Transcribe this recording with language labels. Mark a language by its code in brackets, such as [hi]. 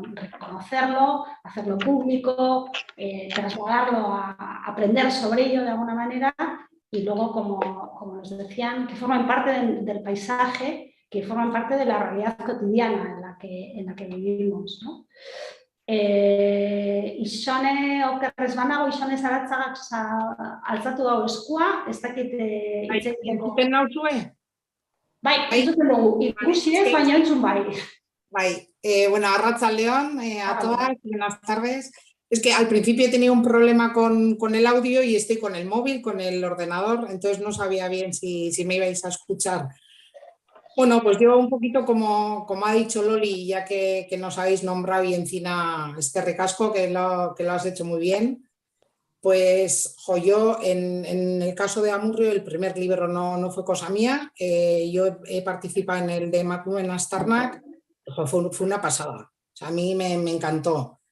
[es] Reconocerlo, hacerlo público, trasladarlo a aprender sobre ello de alguna manera, y luego, como nos decían, que forman parte del paisaje, que forman parte de la realidad cotidiana en la que vivimos, ¿no? [eu] Isone okerrez banago, Isone Zaratzagak altzatu dago eskua, ez dakit hitz egiteko. Entzuten nauzue? Bai, entzuten dugu, ikusi ez, baina entzun bai. [es] Bai, bueno, [eu] arratsaldeon [es] a todas, buenas tardes. Es que al principio he tenido un problema con el audio y estoy con el móvil, con el ordenador, entonces no sabía bien si me ibais a escuchar. Bueno, pues yo un poquito como ha dicho Loli, ya que nos habéis nombrado, y encima ricasco, que lo has hecho muy bien, pues yo en el caso de Amurrio, el primer libro no fue cosa mía, yo he participado en el de Emakume Aztarnak, fue una pasada, o sea, a mí me encantó.